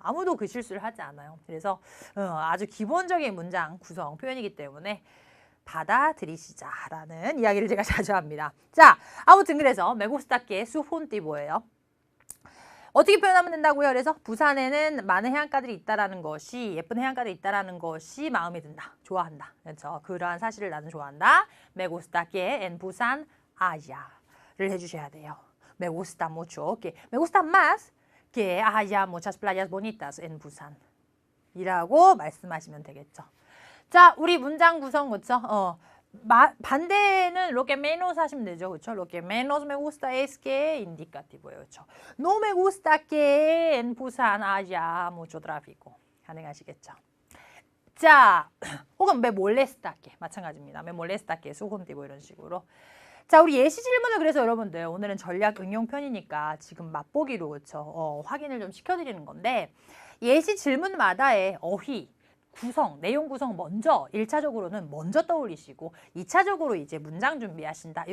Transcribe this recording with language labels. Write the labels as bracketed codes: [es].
[ko] 아무도 그 실수를 하지 않아요. 그래서 아주 기본적인 문장 구성 표현이기 때문에 받아들이시자라는 이야기를 제가 자주 합니다. 자, 아무튼 그래서 메고스타께 수폰티보예요. 어떻게 표현하면 된다고요? 그래서 부산에는 많은 해안가들이 있다라는 것이 예쁜 해안가들이 있다라는 것이 마음에 든다. 좋아한다. 그렇죠? 그러한 사실을 나는 좋아한다. [es] Me gusta que en Busan haya [ko] 를 해주셔야 돼요. [es] Me gusta mucho que me gusta más que haya muchas playas bonitas en Busan [ko] 이라고 말씀하시면 되겠죠. 자, 우리 문장 구성 그렇죠? 반대는 [es] lo que menos [ko] 하시면 되죠. 그렇죠? [es] Lo que menos me gusta es que indicativo예요. [ko] 그렇죠? [es] No me gusta que en Busan haya mucho tráfico. [ko] 가능하시겠죠? 자, 혹은 [es] me molesta que [ko] 마찬가지입니다. [es] me molesta que subjuntivo [ko] 이런 식으로. 자, 우리 예시 질문을 그래서 여러분들 오늘은 전략 응용 편이니까 지금 맛보기로 그렇죠? 확인을 좀 시켜드리는 건데 예시 질문마다의 어휘 구성, 내용 구성 먼저 1차적으로는 먼저 떠올리시고 2차적으로 이제 문장 준비하신다.